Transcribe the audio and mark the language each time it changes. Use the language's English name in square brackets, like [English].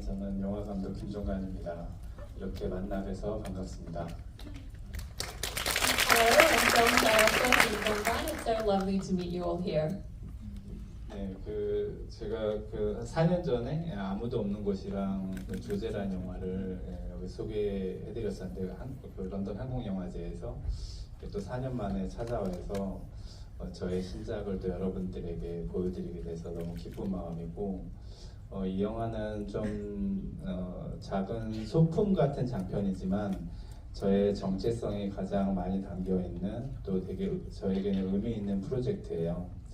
[Korean] 저는 영화 감독 김종관입니다. 이렇게 만나 뵈서 반갑습니다. [English] Hello, I'm film director Kim Jong-kwan. It's so lovely to meet you all here. [Korean] 네, 제가 4년 전에 아무도 없는 곳이랑 조제라는 영화를 여기 소개해드렸었는데 런던 한국영화제에서 또 4년 만에 찾아와서 저의 신작을 또 여러분들에게 보여드리게 돼서 너무 기쁜 마음이고 이 영화는 좀 작은 소품 같은 장편이지만 저의 정체성이 가장 많이 담겨 있는 또 되게 저에게는 의미 있는 프로젝트예요.